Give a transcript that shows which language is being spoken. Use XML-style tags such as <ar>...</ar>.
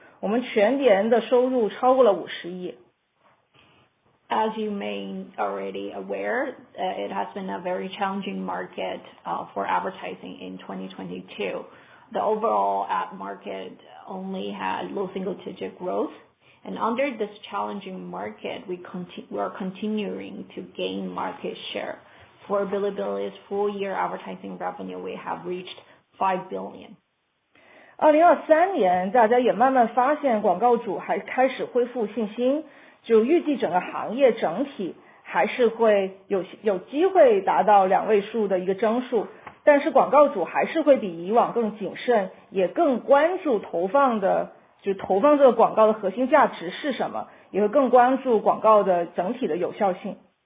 <zh>我们全年的收入超过了50亿。</zh> <en>As you may already aware, it has been a very challenging market for advertising in 2022. The overall ad market only had low single-digit growth, and under this challenging market, we are continuing to gain market share. For Bilibili's full-year advertising revenue, we have reached 5 billion.</en> <zh>2023年，大家也慢慢发现广告主还开始恢复信心。就预计整个行业整体还是会有机会达到2位数的一个增速，但是广告主还是会比以往更谨慎，也更关注投放这个广告的核心价值是什么，也会更关注广告的整体的有效性。</zh>